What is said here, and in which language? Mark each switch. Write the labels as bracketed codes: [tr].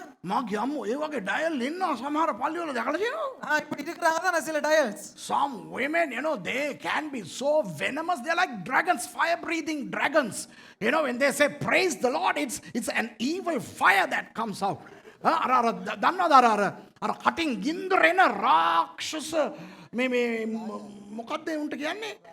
[si] මගේ අම්මෝ ඒ වගේ ඩයල් ඉන්නවා සමහර පල්ලිවල දැකලා තියෙනවා. [ta] இப்படி இருக்கிறாங்க தான் சில dials. [en] Some women, you know, they can be so venomous. They're like dragons, fire-breathing dragons. You know, when they say praise the Lord, it's an evil fire that comes out. [si] දන්නවද අර කටින් ගින්දරෙන රාක්ෂස මේ මොකක්ද උන්ට කියන්නේ?